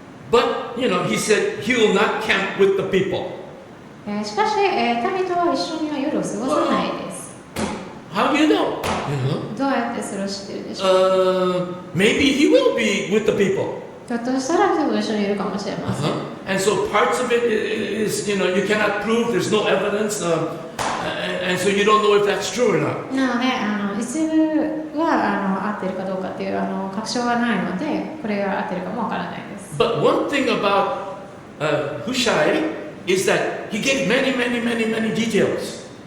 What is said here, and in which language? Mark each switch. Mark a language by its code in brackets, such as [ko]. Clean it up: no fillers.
[en] But he said he will not camp with the people. [ja] しかし、民とは一緒には夜を過ごさないです。 [en] How do you know? [ja] どうやってそれを知っているでしょうか。 [en] Maybe he will be with the people. [ja] ひょっとしたら人と一緒にいるかもしれません。 [en] And so parts of it is, you cannot prove. There's no evidence, and so you don't know if that's true or not. [ja] なので、一部は合っているかどうかっていう確証がないので、これが合っているかもわからないです。 [en] But one thing about Hushai is that he gave many details.